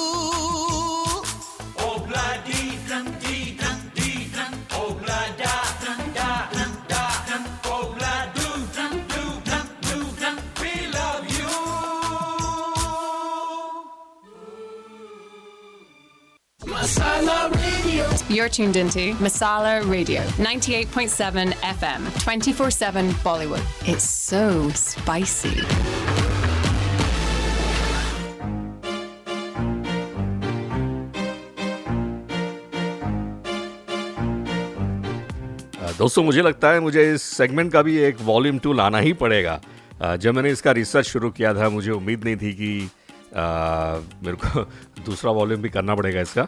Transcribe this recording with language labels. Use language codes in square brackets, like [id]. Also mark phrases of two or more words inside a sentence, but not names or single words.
[en] Obla di drum di drum di drum, obla da drum da drum da drum, obla do drum do drum do drum, we love you. Masala Radio. You're tuned into Masala Radio, 98.7 FM, 24/7 Bollywood. It's so spicy. [hi] दोस्तों, मुझे लगता है मुझे इस सेगमेंट का भी एक वॉल्यूम 2 लाना ही पड़ेगा। जब मैंने इसका रिसर्च शुरू किया था, मुझे उम्मीद नहीं थी कि मेरे को दूसरा वॉल्यूम भी करना पड़ेगा इसका।